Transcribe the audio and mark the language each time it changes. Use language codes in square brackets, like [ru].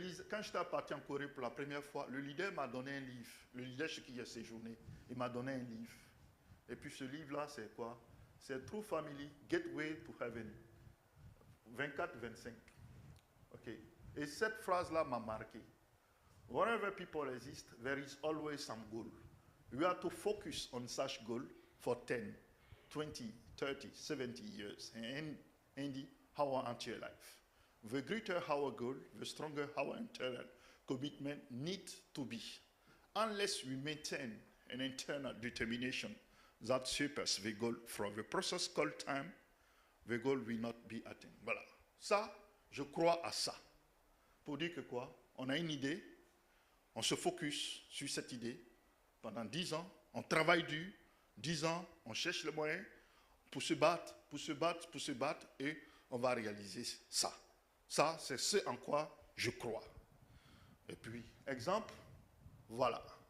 [fr] Quand j'étais parti en Corée pour la première fois, le leader m'a donné un livre. Le leader chez qui j'ai séjourné, il m'a donné un livre. Et puis ce livre-là, c'est quoi? C'est True Family, Gateway to Heaven. 24-25. OK. Et cette phrase-là m'a marqué. [en] Wherever people exist, there is always some goal. We have to focus on such goal for 10, 20, 30, 70 years. And end our entire life. The greater our goal, the stronger our internal commitment needs to be. Unless we maintain an internal determination that surpasses the goal from the process called time, the goal will not be attained. [fr] Voilà. Ça, je crois à ça. Pour dire que quoi? On a une idée, on se focus sur cette idée. Pendant 10 ans, on travaille dur. 10 ans, on cherche les moyens pour se battre, et on va réaliser ça. Ça, c'est ce en quoi je crois. Et puis, exemple, voilà.